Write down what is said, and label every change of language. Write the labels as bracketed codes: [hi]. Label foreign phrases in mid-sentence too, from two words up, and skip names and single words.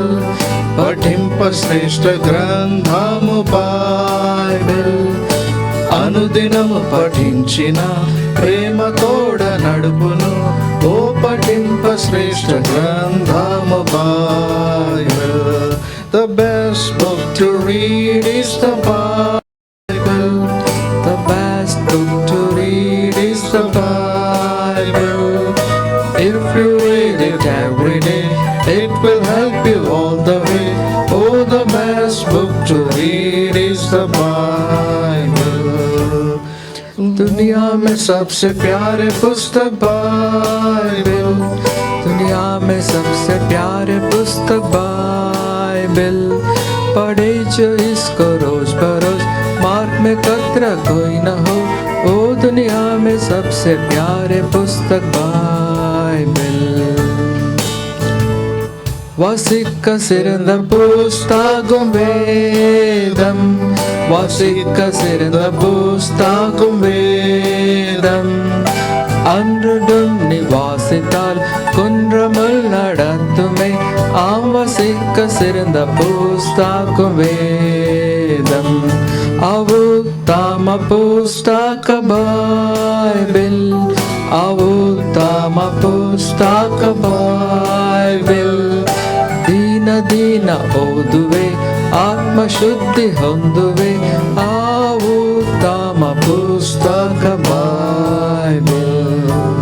[te] పఠింప శ్రేష్ఠ గ్రంథము బైబిల్. అనుదినము పఠించిన ప్రేమ తోడ నడుపును. ఓ పఠింప శ్రేష్ఠ గ్రంథము బైబిల్. [en] The best book to read is the Bible. The best book to read is the Bible. If you read it every day, it will help you all the way. Oh, the best book to read is the Bible. [hi] दुनिया में सबसे प्यारे पुस्तक बाइबल. दुनिया में सबसे प्यारे पुस्तक बाइबल. पढ़े जो इसको रोज बरोज, मार्ग में कतरा कोई न हो. ओ दुनिया में सबसे प्यारे पुस्तक बाइबल. [ta] வாசிக்க சிறந்த புஸ்தகம் வேதம். வாசிக்க சிறந்த புஸ்தகம் வேதம். அன்றும் நீ வாசித்தால் குன்றமல் நடத்துமே. ஆம், வாசிக்க சிறந்த புஸ்தகம் வேதம். அவு தாம [kn] ಪುಸ್ತಕ ಬೈಬಲ್ ಆ ಉತ್ತಮ ಪುಸ್ತಕ ಬೈಬಲ್ ದಿನ ಓದುವೆ ಆತ್ಮಶುದ್ಧಿ ಹೊಂದುವೆ ಆ ಉತ್ತಮ ಪುಸ್ತಕ ಬೈಬిల్.